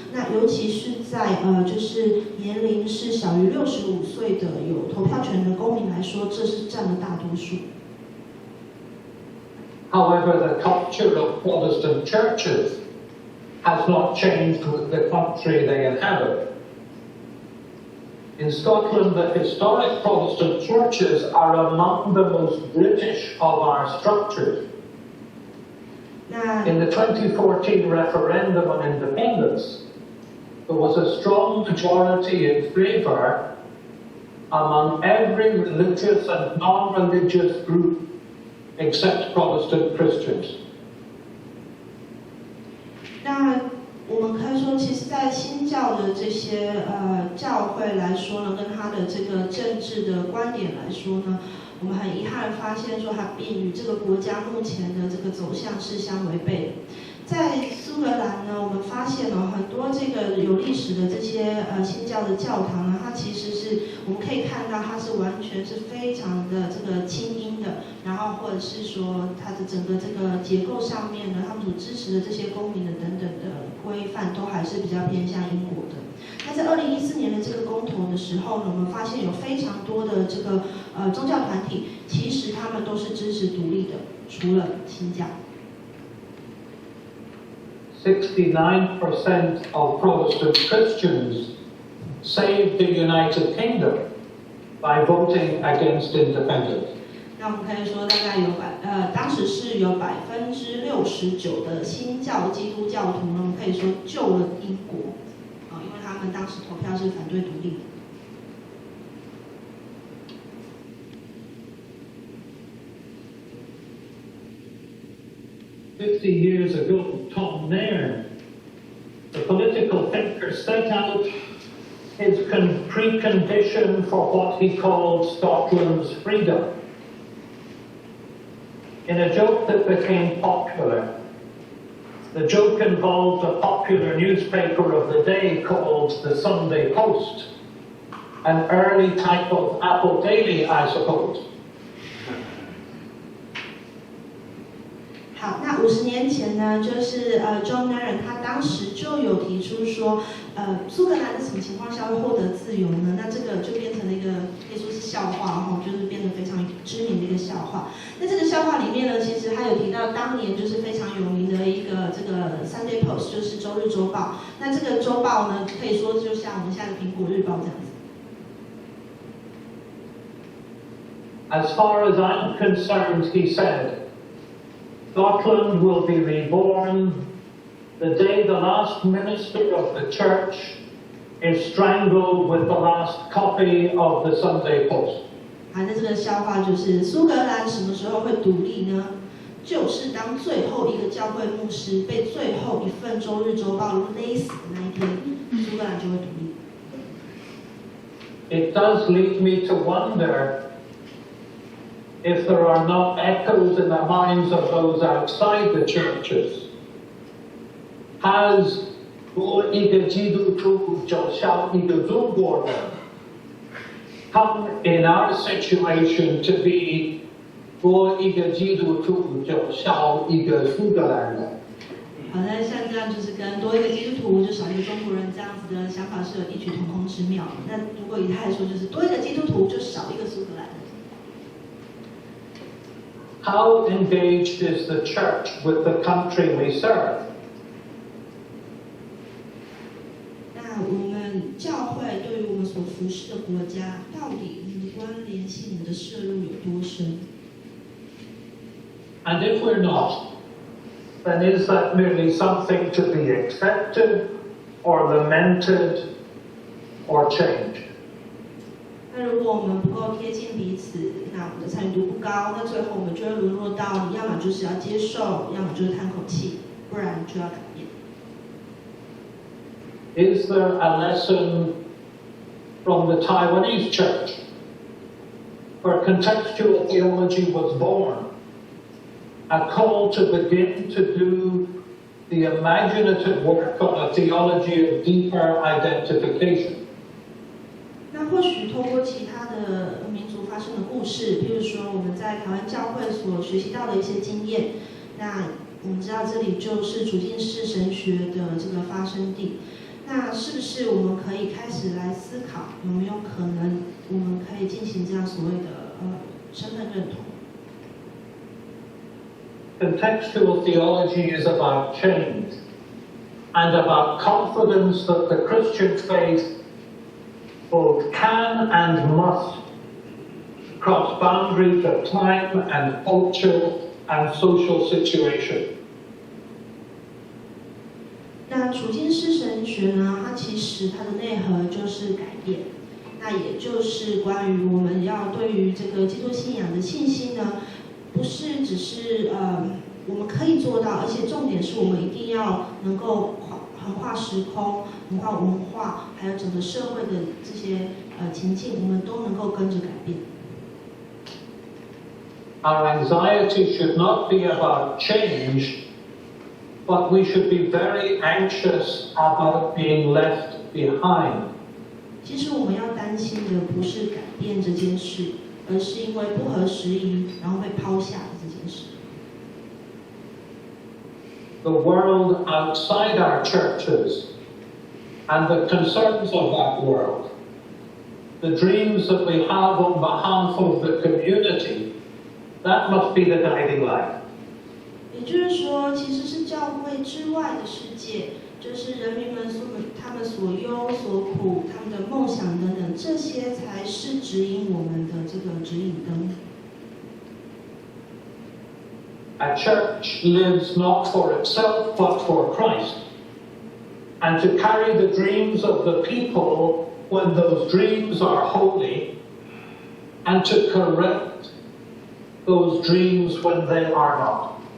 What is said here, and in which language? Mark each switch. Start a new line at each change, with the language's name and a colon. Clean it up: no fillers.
Chinese: 那尤其是在就是年龄是小于65岁的有投票权的公民来说，这是占了大多数。
English: However, the culture of Protestant churches has not changed with the country they inhabit. In Scotland, the historic Protestant churches are among the most British of our structures. In the 2014 referendum on independence, there was a strong majority in favour among every religious and non-religious group except Protestant Christians.
Chinese: 那我们可以说，其实，在新教的这些教会来说呢，跟他的这个政治的观点来说呢，我们很遗憾发现说，它并与这个国家目前的这个走向是相违背的。在苏格兰呢，我们发现很多这个有历史的这些新教的教堂呢，它其实是我们可以看到，它是完全是非常的这个亲英的，然后或者是说它的整个这个结构上面呢，他们所支持的这些公民的等等的规范，都还是比较偏向英国的。那在2014年的这个公投的时候呢，我们发现有非常多的这个宗教团体，其实他们都是支持独立的，除了新教。
English: 69% of Protestant Christians saved the United Kingdom by voting against independence.
Chinese: 那我们可以说，大概当时是有69%的新教基督教徒呢，我们可以说救了英国，因为他们当时投票是反对独立的。
English: 50 years ago, Tom Nairn, the political thinker, set out his precondition for what he called Scotland's freedom. In a joke that became popular, the joke involved a popular newspaper of the day called the Sunday Post, an early type of Apple Daily, I suppose.
Chinese: 好，那那50年前呢，就是John Maron 他当时就有提出说，苏格兰在什么情况下会获得自由呢？那这个就变成了一个可以说是笑话哈，就是变得非常知名的一个笑话。那这个笑话里面呢，其实他有提到当年就是非常有名的一个这个 Sunday Post， 就是周日周报。那这个周报呢，可以说就像我们现在的苹果日报这样子。
English: As far as I'm concerned, he said, Scotland will be reborn the day the last minister of the church is strangled with the last copy of the Sunday Post.
Chinese: 好，那这个笑话就是苏格兰什么时候会独立呢？就是当最后一个教会牧师被最后一份周日周报勒死的那一天，苏格兰就会独立。
English: It does lead me to wonder if there are not echoes in the minds of those outside the churches. Has
Chinese: 多一个基督徒就像一个中国人
English: come in our situation to be
Chinese: 多一个基督徒就像一个苏格兰人。好的，像这样就是跟多一个基督徒就少一个中国人这样子的想法是有异曲同工之妙。那如果以他来说，就是多一个基督徒就少一个苏格兰人。
English: How engaged is the church with the country we serve?
Chinese: 那我们教会对于我们所服侍的国家，到底我们的关联性、我们的摄入有多深？
English: And if we're not, then is that merely something to be accepted or lamented or changed?
Chinese: 那如果我们不够贴近彼此，那我们的参与度不高，那最后我们就会沦落到，要么就是要接受，要么就是叹口气，不然就要改变。
English: Is there a lesson from the Taiwanese church where contextual theology was born? A call to begin to do the imaginative work of a theology of deeper identification.
Chinese: 那或许透过其他的民族发生的故事，譬如说我们在台湾教会所学习到的一些经验，那我们知道这里就是处境式神学的这个发生地。那是不是我们可以开始来思考，有没有可能我们可以进行这样所谓的身份认同？
English: Contextual theology is about change and about confidence that the Christian faith both can and must cross boundaries of time and culture and social situation.
Chinese: 那处境式神学呢？它其实它的内核就是改变，那也就是关于我们要对于这个基督信仰的信心呢，不是只是我们可以做到，而且重点是我们一定要能够横跨时空、横跨文化，还有整个社会的这些情境，我们都能够跟着改变。
English: Our anxiety should not be about change, but we should be very anxious about being left behind.
Chinese: 其实我们要担心的不是改变这件事，而是因为不合时宜，然后被抛下的这件事。
English: The world outside our churches and the concerns of that world, the dreams that we have on behalf of the community, that must be the guiding light.
Chinese: 也就是说，其实是教会之外的世界，就是人民们他们所忧所苦、他们的梦想等等，这些才是指引我们的这个指引灯。
English: A church lives not for itself but for Christ, and to carry the dreams of the people when those dreams are holy, and to correct those dreams when they are not.